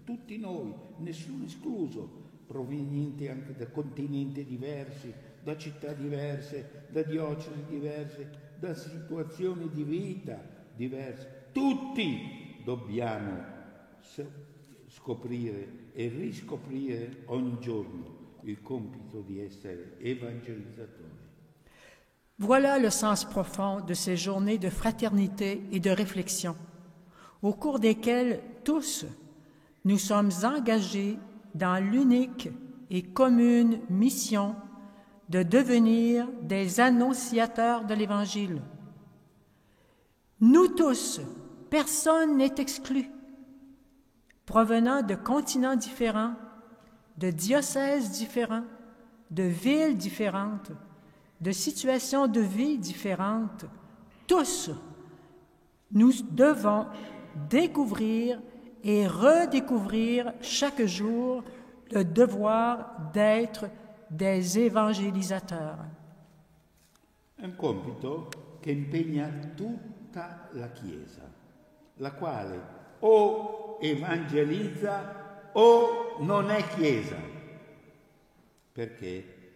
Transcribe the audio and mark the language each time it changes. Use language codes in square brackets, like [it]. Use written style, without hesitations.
[it] Tutti noi, nessuno escluso, provenienti anche da continenti diversi, da città diverse, da diocesi diverse, da situazioni di vita diverse. Tutti dobbiamo scoprire e riscoprire ogni giorno il compito di essere evangelizzatori. [fr] Voilà le sens profond de ces journées de fraternité et de réflexion, au cours desquelles tous nous sommes engagés dans l'unique et commune mission de devenir des annonciateurs de l'Évangile. Nous tous, personne n'est exclu, provenant de continents différents, de diocèses différents, de villes différentes, de situations de vie différentes, tous, nous devons découvrir et redécouvrir chaque jour le devoir d'être des évangélisateurs. [it] È un compito che impegna tutta la Chiesa, la quale o evangelizza o non è Chiesa, perché